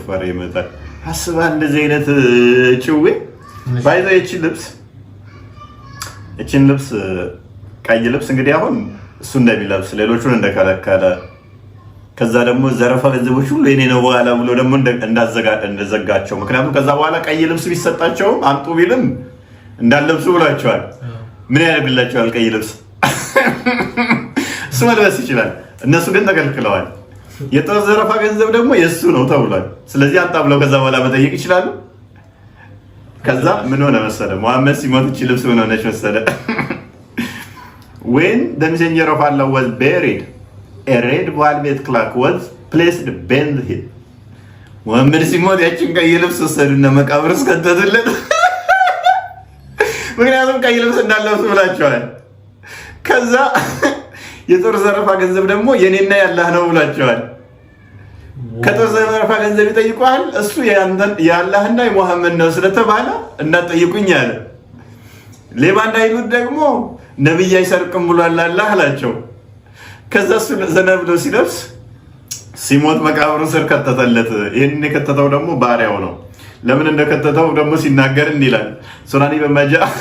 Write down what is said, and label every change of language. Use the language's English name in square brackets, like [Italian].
[Amharic] ይመጣል። አስባ እንደዚህ አይነት ጭዌ ባይዛ እቺን ልብስ ቀይ ልብስ እንግዲህ አሁን እሱ እንደሚለብስ ሌሎቹን እንደከለከለ ከዛ ደግሞ ዘረፋ ገንዘቦች ሁሉ የኔ ነው በኋላ ብሎ ደግሞ እንደዘጋቸው። ምክንያቱም ከዛ በኋላ ቀይ ልብስ ቢሰጣቸውም አምጡ ቢልም እንዳለብሱ ብሏቸዋል። ምን ያደርግላቸዋል? ቀይ ልብስ እሱ መልበስ ይችላል። እነሱ ግን ተከልክለዋል። የጦር ዘረፋ ገንዘብ ደግሞ የእሱ ነው ተብሏል። ስለዚህ አንጣ ብለው ከዛ በኋላ መጠየቅ ይችላሉ። ከዛ ምን ሆነ መሰለ? ሙሐመድ ሲሞት እቺ ልብስ ምን ሆነች መሰለ? [English] When the messenger of Allah was buried, a red velvet cloak was placed beneath him. [Amharic] ሙሐመድ ሲሞት ያችን ቀይ ልብስ ወሰዱና መቃብር ውስጥ ከተቱለት። ምክንያቱም ቀይ ልብስ እንዳለብስ ብላቸዋል። ከዛ የጦር ዘረፋ ገንዘብ ደግሞ የኔና ያላህ ነው ብላቸዋል። ከጦር ዘረፋ ገንዘብ ይጠይቋል። እሱ የአላህና የሙሐመድ ነው ስለተባለ እንዳትጠይቁኝ አለ። ሌባ እንዳይሉት ደግሞ ነብይ አይሰርቅም ብሏል አላህ አላቸው። ከዛ እሱ ዘና ብሎ ሲለብስ ሲሞት መቃብሩ ስር ከተተለት። ይህን የከተተው ደግሞ ባሪያው ነው። ለምን እንደከተተው ደግሞ ሲናገር እንዲህ ይላል። ሱናኒ በማጃ